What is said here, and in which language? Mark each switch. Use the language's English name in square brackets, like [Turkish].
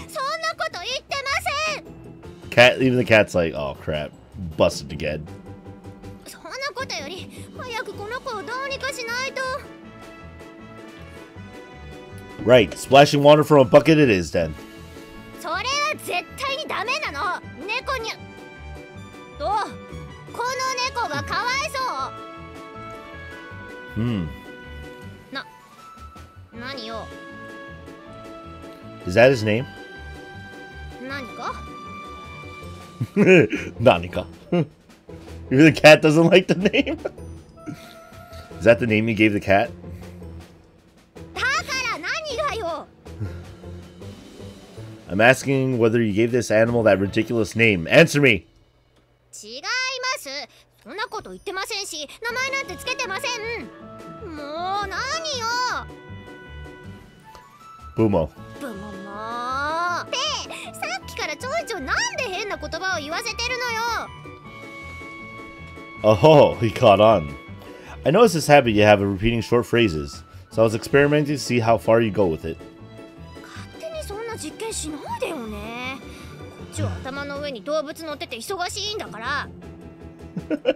[Japanese] そんなこと言ってません。 [English] Cat, even the cat's like, oh crap, busted again. [Japanese] そんなことより早くこの子をどうにかしないと。 [English] Right, splashing water from a bucket it is then. [Japanese] それは絶対にダメなの。猫にどう？この猫がかわいそう。何よ。 [English] Is that his name? [Japanese] 何か？ Nanika. [English] Even the cat doesn't like the name? Is that the name you gave the cat? [Japanese] だから何がよ。 [English] I'm asking whether you gave this animal that ridiculous name. Answer me! [Japanese] 違います。そんなこと言ってませんし、名前なんてつけてません。もう何よ。 Bumo. ブモもってさっきからちょいちょいなんで変な言葉を言わせてるのよ。 [English] Oh, he caught on. I noticed this habit you have of repeating short phrases, so I was experimenting to see how far you go with it. [Japanese] 勝手にそんな実験しないでよね。こっちは頭の上に動物乗ってて忙しいんだから。